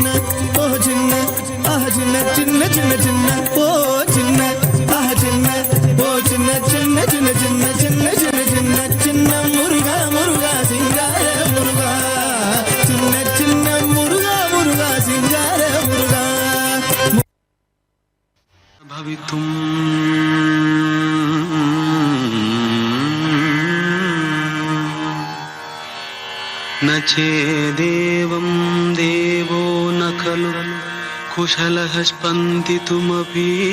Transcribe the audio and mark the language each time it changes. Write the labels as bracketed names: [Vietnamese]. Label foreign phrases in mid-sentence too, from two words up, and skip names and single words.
[Tamil] ஓ சின்ன ஆஹா சின்ன சின்ன சின்ன சின்ன ஓ சின்ன ஆஹா சின்ன ஓ சின்ன சின்ன சின்ன சின்ன சின்ன சின்ன சின்ன சின்ன முருகா முருகா சிங்கார முருகா சின்ன சின்ன முருகா முருகா சிங்கார முருகா भवितुम् [Sanskrit] न चेदेवं देवो न खलु कुशलः स्पन्दितुमपि